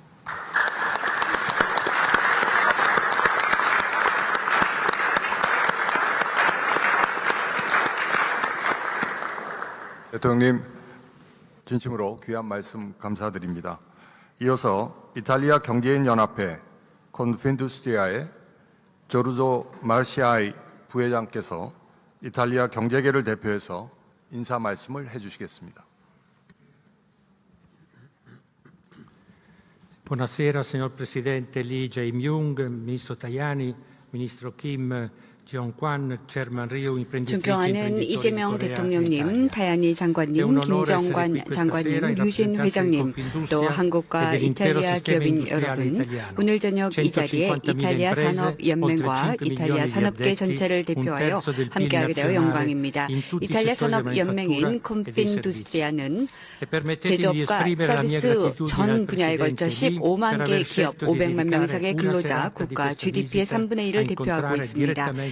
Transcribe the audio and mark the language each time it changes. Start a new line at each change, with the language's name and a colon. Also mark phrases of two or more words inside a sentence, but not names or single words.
Korean: 대통령님, 진심으로 귀한 말씀 감사드립니다. 이어서 이탈리아 경제인 연합회 콘핀두스트리아의 조르조 마르시아이 부회장께서 이탈리아 경제계를 대표해서 인사 말씀을 해주시겠습니다.
Italian: Buonasera signor Presidente Lee Jae-myung, Ministro Tajani, Ministro Kim Jong-kwan, Chairman Ryu, imprenditrici
Korean: 존경하는
Italian: imprenditori
Korean: 이재명
Italian: di Corea
Korean: 대통령님,
Italian: Italia.
Korean: 타야니 장관님, 김정관 장관님, 유진 회장님, 또 한국과 이탈리아 기업인 여러분, 오늘 저녁 이 자리에 이탈리아 산업연맹과 이탈리아 산업계 전체를 대표하여 함께하게 되어 영광입니다. 이탈리아 산업연맹인 콘핀두스트리아는 제조업과 서비스 전 분야에 걸쳐 15만 개 기업, 500만 명 이상의 근로자, 국가 GDP의 3분의 1을 대표하고 있습니다.